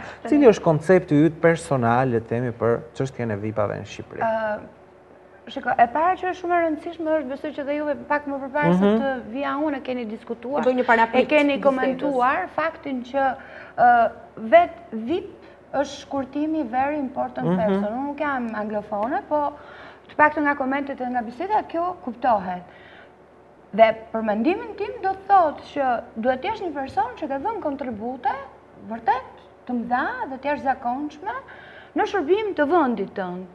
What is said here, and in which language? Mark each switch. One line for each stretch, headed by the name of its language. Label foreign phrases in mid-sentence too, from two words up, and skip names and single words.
Albanian: Cili është koncepti yt personal, le të themi, për çështjen e VIP-ave në Shqipëri? Shiko, e para që është shumë e rëndësishme është besoj që dhe juve pak më përpara se të vija unë e keni diskutuar, e keni komentuar faktin që vetë VIP është shkurtimi
English: very important person.
Albanian: Unë nuk jam anglofone, po të paktën nga komentet e nga biseda kjo kuptohet. Dhe për mendimin tim do të thotë që duhet të jesh një person që ka dhënë kontribute vërtet të mëdha dhe të jashtëzakonshme në shërbim të vendit tënd.